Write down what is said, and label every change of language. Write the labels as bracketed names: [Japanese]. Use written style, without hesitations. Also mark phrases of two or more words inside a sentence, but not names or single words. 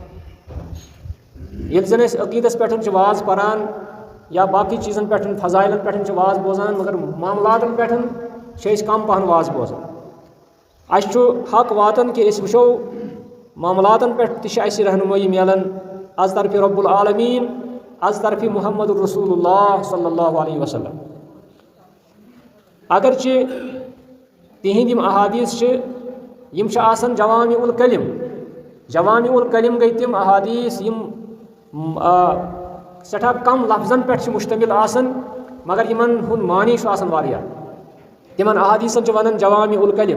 [Kashmiri] ये जन अकीदस पे वाज परान या बाकी चीज़न पे फजाइलन पे वाज बोजान मगर मामलातन पे कम पहन वाज बोजान। अस हक वातन कि वो मामलातन पे रहनुमाई मिलान अज तरफ [Arabic] ربّ العالمین [Kashmiri] अज तरफ [Arabic] محمد رسول الله صلى الله عليه وسلم. [Kashmiri] अगरचे तिहिंद यम अहादीस यम [Arabic] جوامع الكلم [Kashmiri] गई तिम अहादीस यम सठा कम लफ्जन पे मुश्तमिल मगर यमन हुंद मानी वारिया तिमन अहादीसन वन [Arabic] جوامع الكلم.